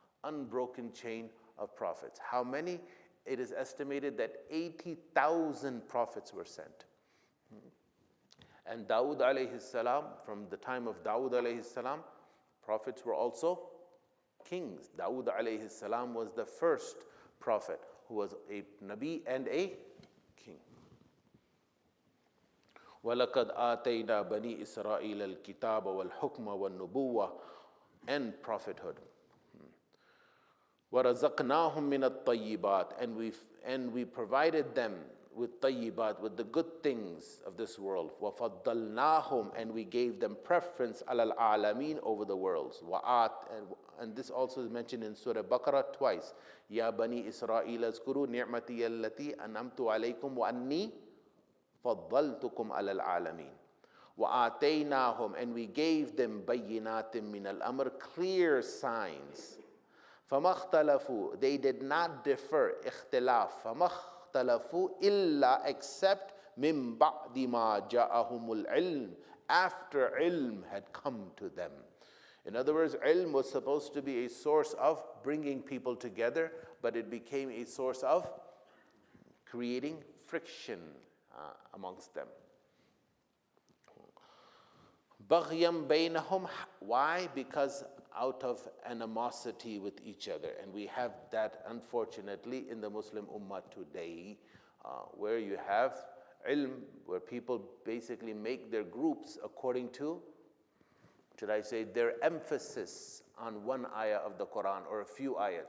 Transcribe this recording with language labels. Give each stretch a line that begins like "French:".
English: Unbroken chain of prophets. How many? It is estimated that 80,000 prophets were sent. And Dawood alayhi salam, from the time of Dawood alayhi salam, prophets were also kings. Dawood alayhi salam was the first prophet who was a Nabi and a king.
Arabic: وَلَقَدْ آتَيْنَا بَنِي إِسْرَائِيلَ الْكِتَابَ وَالْحُكْمَ وَالنُّبُوَّةَ
English: and prophethood.
Arabic: وَرَزَقْنَاهُمْ مِنَ الطَّيِّبَاتِ
English: and we provided them with طيبات, with the good things of this world.
Arabic: وَفَضَّلْنَاهُمْ
English: and we gave them preference
Arabic: عَلَى الْعَالَمِينَ
English: over the worlds. And this also is mentioned in Surah Baqarah twice.
Arabic: يَا بَنِي إِسْرَائِيلَ اذْكُرُوا نِعْمَتِيَ الَّتِي أَنْعَمْتُ عَلَيْكُمْ وَأَنِّي فَضَّلْتُكُمْ عَلَى الْعَالَمِينَ. وَآتَيْنَاهُمْ
English: and we gave them
Arabic: بَيِّنَاتٍ مِنَ الْأَمْرِ
English: clear signs.
Arabic: فَمَا اخْتَلَفُوا
English: they did not differ
Arabic: اختلاف فَمَا اخْتَلَفُوا إِلَّا
English: except
Arabic: مِن بَعْدِ مَا جَاءَهُمُ الْعِلْمِ
English: after ilm had come to them. In other words, ilm was supposed to be a source of bringing people together, but it became a source of creating friction amongst them.
Arabic: بَغْيًا بَيْنَهُمْ
English: why? Because out of animosity with each other. And we have that, unfortunately, in the Muslim Ummah today, where you have ilm, where people basically make their groups according to, should I say, their emphasis on one ayah of the Quran or a few ayahs.